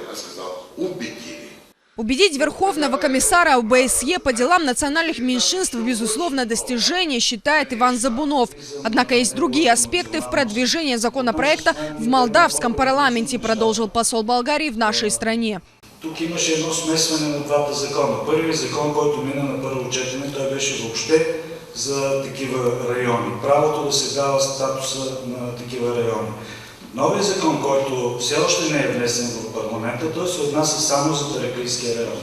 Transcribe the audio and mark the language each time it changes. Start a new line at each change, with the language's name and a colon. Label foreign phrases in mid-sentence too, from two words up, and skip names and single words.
Russian: Я сказал, убедили. Убедить Верховного комиссара ОБСЕ по делам национальных меньшинств безусловно достижение, считает Иван Забунов. Однако есть другие аспекты в продвижении законопроекта в молдавском парламенте, продолжил посол Болгарии в нашей стране.
Bulgarian: Тук имаше едно смесване на двата закона. Първият закон, който мина на първо четене, той беше въобще за такива райони. Правото да се дава статуса на такива райони. Новият закон, който все още не е внесен в парламента, той се отнася само за Тараклийския район.